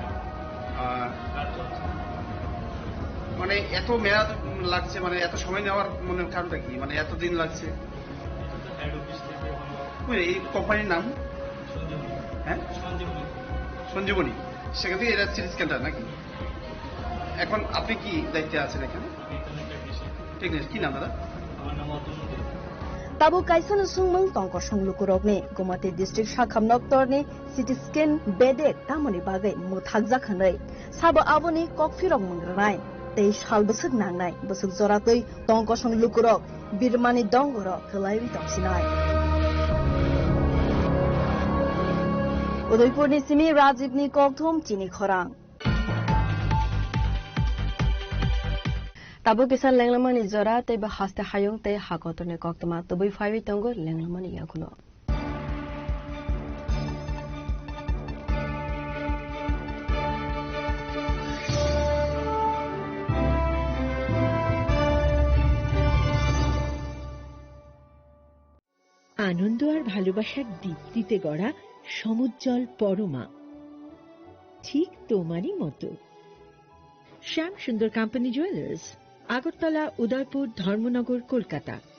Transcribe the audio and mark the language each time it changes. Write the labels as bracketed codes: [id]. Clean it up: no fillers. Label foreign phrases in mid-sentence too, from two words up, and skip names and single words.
[bn] মানে এত মেয়াদ লাগছে, মানে এত সময় নেওয়ার মনে কারণটা কি? মানে এত দিন লাগছে? এই কোম্পানির নাম? হ্যাঁ, সঞ্জীবনী। সেখান থেকে এটা [en] CT scanটা [bn] নাকি? এখন আপনি কি দায়িত্বে আছেন এখানে? কি নাম দাদা? [trp] Tabu kaisa na sungmung tongko songlukurokni Gumati District Shakham Noktorni [en] CT scan [trp] bedek tamoni bagai muthakjak hanai sabo aboni kokfirok mungranai tei sal busuk nangnai busuk joratoi tongko songlukurok birmani dongoro khlaiwi tongsinai Udaipurni simi Rajivni kokthom chini khorang Tabu kisan lenglamani jora tei ba haste hayung tei hakotone koktama tubui faiwi tongo lenglamani yakulo [bn] আনন্দ আর ভালোবাসার দীপ্তিতে গড়া সমুজ্জ্বল পরমা ঠিক তোমারই মতো শ্যাম সুন্দর কোম্পানি জুয়েলার্স আগরতলা উদয়পুর ধর্মনগর কলকাতা